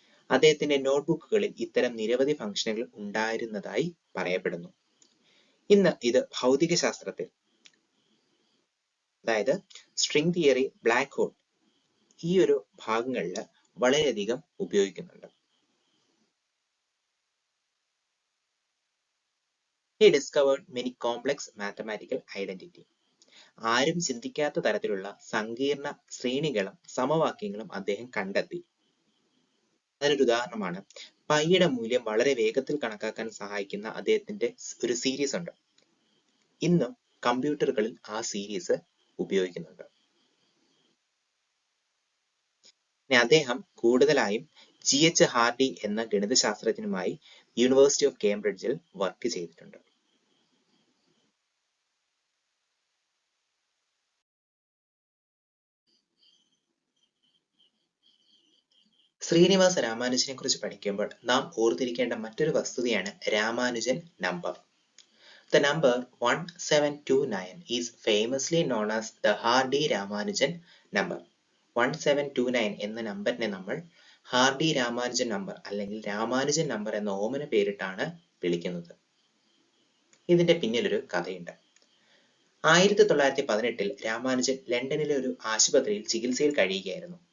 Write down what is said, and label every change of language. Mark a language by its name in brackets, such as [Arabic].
[Malayalam] അദ്ദേഹത്തിന്റെ നോട്ട്ബുക്കുകളിൽ ഇത്തരം നിരവധി ഫംഗ്ഷനുകൾ ഉണ്ടായിരുന്നതായി പറയപ്പെടുന്നു. ഇന്ന് ഇത് ഭൗതിക ശാസ്ത്രത്തിൽ, അതായത് സ്ട്രിംഗ് തിയറി, ബ്ലാക്ക് ഹോൾ ഈ ഒരു ഭാഗങ്ങളിൽ വളരെയധികം ഉപയോഗിക്കുന്നുണ്ട്. [English] He discovered many complex mathematical identity. [Malayalam] ആരും ചിന്തിക്കാത്ത തരത്തിലുള്ള സങ്കീർണ ശ്രേണികളും സമവാക്യങ്ങളും അദ്ദേഹം കണ്ടെത്തി. അതിനൊരു ഉദാഹരണമാണ് പൈയുടെ മൂല്യം വളരെ വേഗത്തിൽ കണക്കാക്കാൻ സഹായിക്കുന്ന അദ്ദേഹത്തിന്റെ ഒരു സീരീസ് ഉണ്ട്. ഇന്നും കമ്പ്യൂട്ടറുകളിൽ ആ സീരീസ് ഉപയോഗിക്കുന്നുണ്ട്. അദ്ദേഹം കൂടുതലായും GH ഹാർഡി എന്ന ഗണിതശാസ്ത്രജ്ഞനുമായി യൂണിവേഴ്സിറ്റി ഓഫ് കേംബ്രിഡ്ജിൽ വർക്ക് ചെയ്തിട്ടുണ്ട്. ശ്രീനിവാസ രാമാനുജനെ കുറിച്ച് പഠിക്കുമ്പോൾ നാം ഓർത്തിരിക്കേണ്ട മറ്റൊരു വസ്തുതയാണ് Ramanujan number. [English] The number 1729 is famously known as the Hardy-Ramanujan number. [Malayalam] 1729 എന്ന നമ്പറിനെ നമ്മൾ ഹാർഡി രാമാനുജൻ നമ്പർ അല്ലെങ്കിൽ രാമാനുജൻ നമ്പർ എന്ന ഓമന പേരിട്ടാണ് വിളിക്കുന്നത്. ഇതിന്റെ പിന്നിലൊരു കഥയുണ്ട്. 1918 രാമാനുജൻ ലണ്ടനിലെ ഒരു ആശുപത്രിയിൽ ചികിത്സയിൽ കഴിയുകയായിരുന്നു.